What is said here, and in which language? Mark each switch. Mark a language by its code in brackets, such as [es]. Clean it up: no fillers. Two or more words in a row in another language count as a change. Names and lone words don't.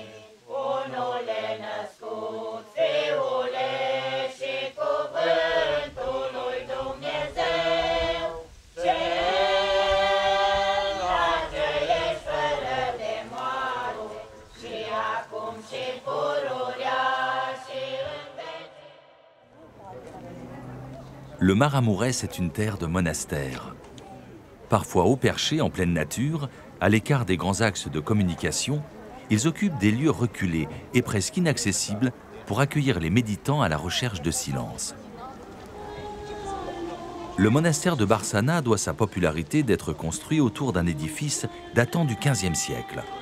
[ro] Unule născut, Fiule și cuvântul lui Dumnezeu. Cel ce ești fără de moară. Și acum și pururea și în [fr] Le Maramureș est une terre de monastères. Parfois haut perchés en pleine nature, à l'écart des grands axes de communication, ils occupent des lieux reculés et presque inaccessibles pour accueillir les méditants à la recherche de silence. Le monastère de Barsana doit sa popularité d'être construit autour d'un édifice datant du XVe siècle.